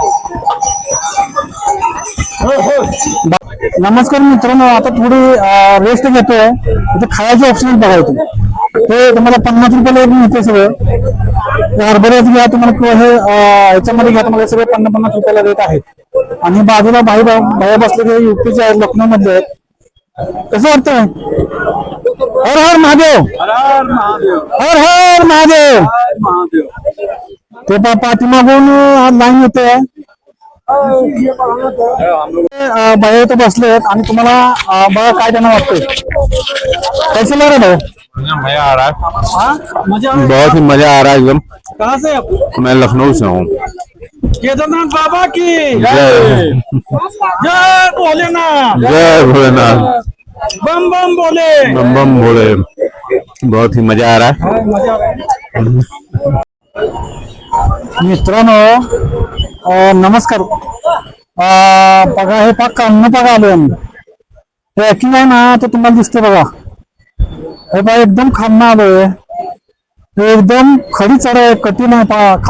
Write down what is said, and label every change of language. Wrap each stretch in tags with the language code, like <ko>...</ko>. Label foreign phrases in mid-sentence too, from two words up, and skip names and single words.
<mr>नमस्कार मित्रांनो, आता थोडी रेस्ट घेतोय. इथे खायचे ऑप्शन बघा इथे. ते तुम्हाला 50 रुपयाला एक मिळते सगळं. हरभऱ्याच घ्या तुम्हाला किंवा हे याच्यामध्ये घ्या तुम्हाला सगळे 50-50 रुपयाला रेट आहेत. आणि बाजूला भाई बसले ते युपीचे आहेत, लखनौ मध्ये आहेत. कसं वाटतंय? हर हर महादेव, हर हर महादेव. ते पाठीमागून लाईन येते. बाहेर तर बसले आहेत आणि तुम्हाला बघा काय त्यांना वाटतंय.</mr> <hi>कैसे लग रहा है? मजा आ रहा है, मजा बहुत ही मजा आ रहा है एकदम। कहाँ से आप? मैं लखनऊ से हूँ। केदारनाथ बाबा की जय जय भोलेनाथ, जय भोलेनाथ, बम बम बोले, बम बम भोले। बहुत ही मजा आ रहा है।</hi> <mr>मित्रांनो नमस्कार. बघा हे पाक अन्न बघा आलोय आम्ही. ट्रॅकिंग आहे ना ते तुम्हाला दिसते बघा. हे बघा एकदम खालनं आलोय. हे एकदम खडी चढाई कठीण आहे.</mr>